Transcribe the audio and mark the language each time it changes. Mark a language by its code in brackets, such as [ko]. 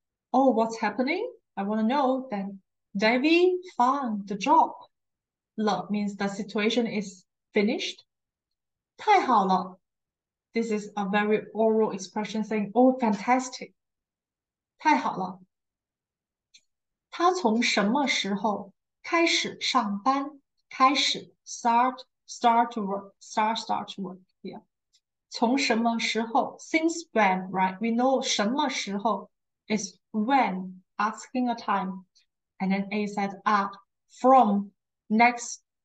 [en] Oh, what's happening? I want to know. Then Davy found the job. 了 means the situation is finished. [zh] 太好了 [en] this is a very oral expression saying, oh, fantastic. [zh] 太好了。他从什么时候开始上班？ [en] 开始 start to work yeah. [zh] 从什么时候 [en] since when right we know 什么时候 is when asking a time and then A said from next